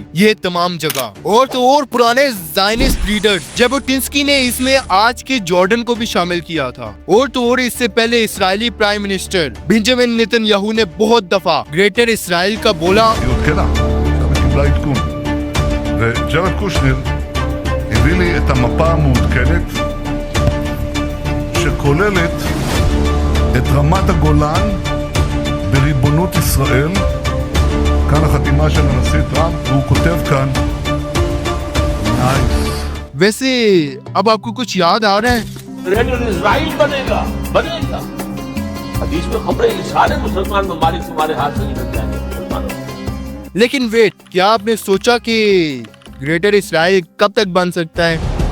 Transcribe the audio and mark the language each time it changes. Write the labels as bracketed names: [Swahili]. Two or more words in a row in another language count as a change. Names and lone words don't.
[Hindi] ये तमाम जगह और तो और पुराने [English] Zionist leaders [Hindi] जेबोटिंस्की ने इसमें आज के जॉर्डन को भी शामिल किया था। और तो और इससे पहले इजरायली [English] prime minister [Hindi] बेंजामिन नेतन्याहू ने बहुत दफा ग्रेटर इसराइल का बोला। [Hebrew] וג'רד קושנר הביא לי את המפה המעודכנת שכוללת את רמת הגולן בריבונות ישראל. כאן החתימה של הנשיא טראמפ, והוא כותב כאן נייס. [Hindi] वैसे अब आपको कुछ याद आ रहा है? ग्रेटर इजराइल बनेगा बनेगा। हदीस में खबरें ये सारे मुसलमान ममालिक तुम्हारे हाथ से निकल जाएंगे मुसलमानों। लेकिन वेट, क्या आपने सोचा कि ग्रेटर इसराइल कब तक बन सकता है?